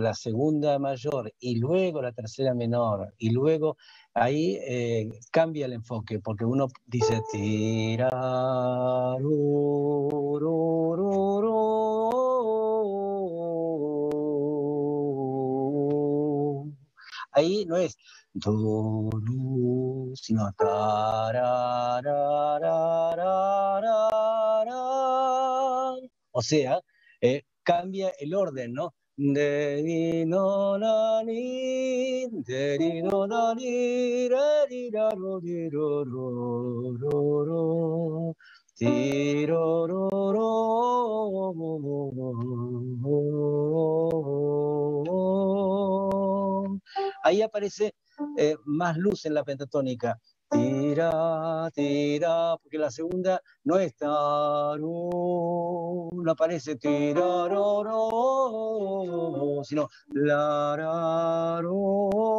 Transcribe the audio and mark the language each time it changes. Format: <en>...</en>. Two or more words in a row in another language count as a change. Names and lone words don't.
<es>la segunda mayor y luego la tercera menor, y luego ahí cambia el enfoque, porque uno dice ahí no es do, ru, sino tararararararara. O sea, cambia el orden, ¿no? De ni no na ni, de ni no na ni, re di ra ro di ro ro ro ro. Ti ro ro ro, ahí aparece más luz en la pentatónica. tira, tira, porque la segunda no es taru, no aparece tiraroro, sino lararo.</es>